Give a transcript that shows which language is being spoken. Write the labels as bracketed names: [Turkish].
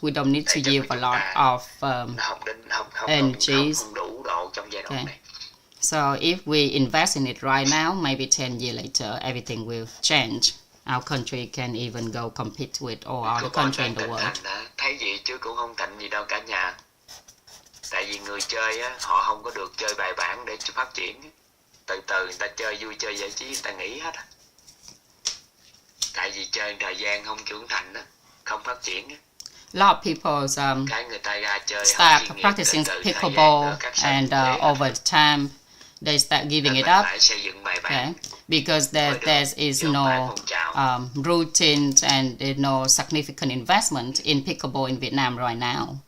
[English] We don't need to give a lot of energies. Okay. So if we invest in it right now, maybe 10 years later, everything will change. Our country can even go compete with all other countries in the world. [Vietnamese] Thấy gì chứ cũng không thành gì đâu cả nhà. Tại vì người chơi á, họ không có được chơi bài bản để phát triển. Từ từ người ta chơi vui chơi giải trí, người ta nghỉ hết. Tại vì chơi thời gian không trưởng thành á, không phát triển á. [English] A lot of people start practicing pickleball and over time they start giving it up. Okay. Because there is no routine and there's no significant investment in pickleball in Vietnam right now.